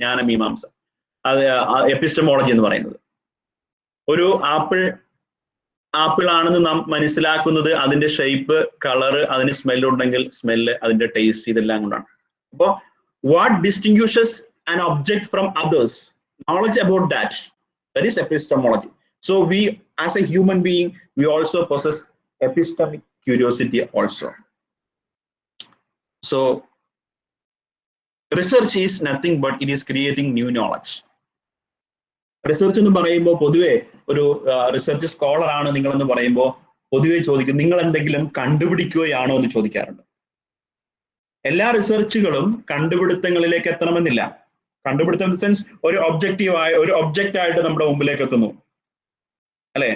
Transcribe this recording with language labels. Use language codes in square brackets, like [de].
[ml] ജ്ഞാനമീമാംസ, അത് എപ്പിസ്റ്റമോളജി എന്ന് പറയുന്നത്. ഒരു ആപ്പിൾ ആണെന്ന് നാം മനസ്സിലാക്കുന്നത് അതിന്റെ ഷേപ്പ്, കളറ്, അതിന് സ്മെല്ലുണ്ടെങ്കിൽ സ്മെല്ല്, അതിന്റെ ടേസ്റ്റ്, ഇതെല്ലാം കൊണ്ടാണ്. [en] അപ്പോൾ what distinguishes an object from others, knowledge about that is epistemology. So we as a human being, we also possess epistemic curiosity also. So research is nothing but it is creating new knowledge. [ml] Research എന്ന് പറയുമ്പോൾ പൊതുവെ ഒരു research scholar ആണ് നിങ്ങളെന്ന് പറയുമ്പോൾ പൊതുവെ ചോദിക്കും, നിങ്ങൾ എന്തെങ്കിലും കണ്ടുപിടിക്കുകയാണോ എന്ന് ചോദിക്കാറുണ്ട്. എല്ലാ റിസർച്ചുകളും കണ്ടുപിടുത്തങ്ങളിലേക്ക് എത്തണമെന്നില്ല. കണ്ടുപിടുത്തം സെൻസ് ഒരു ഒബ്ജക്റ്റ് ആയിട്ട് നമ്മുടെ മുമ്പിലേക്ക് എത്തുന്നു, അല്ലെ?